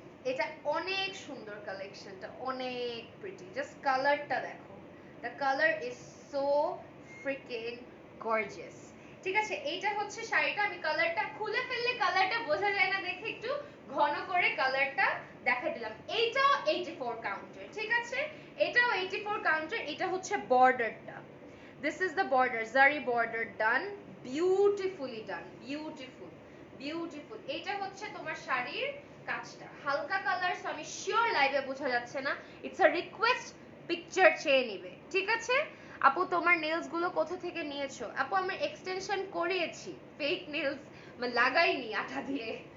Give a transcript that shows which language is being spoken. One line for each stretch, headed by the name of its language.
Bangla: এটা অনেক সুন্দর কালেকশনটা, অনেক প্রিটি।
English: just
Bangla: কালারটা দেখো,
English: The colour is so freaking gorgeous.
Bangla: ঠিক আছে, এইটা হচ্ছে শাড়িটা। আমি কালারটা খুলে ফেললে কালারটা বোঝা যায় না দেখে একটু ঘন করে কালারটা দেখা দিলাম। এইটাও 84 কাউন্টের। ঠিক আছে, এটাও 84 কাউন্টের। এটা হচ্ছে বর্ডারটা,
English: this is the border, zari border done, beautifully done, beautiful, beautiful.
Bangla: এটা হচ্ছে তোমার শাড়ির কাজটা, হালকা কালার। সো আমি শিওর লাইভে বোঝা যাচ্ছে না,
English: it's a request,
Bangla: পিকচার চেয়ে নিবে। ঠিক আছে আপু, তোমার নেলস গুলো কোথা থেকে নিয়েছো? আপু আমি এক্সটেনশন করিয়েছি, ফেক নেলস মানে লাগাইনি আঠা দিয়ে।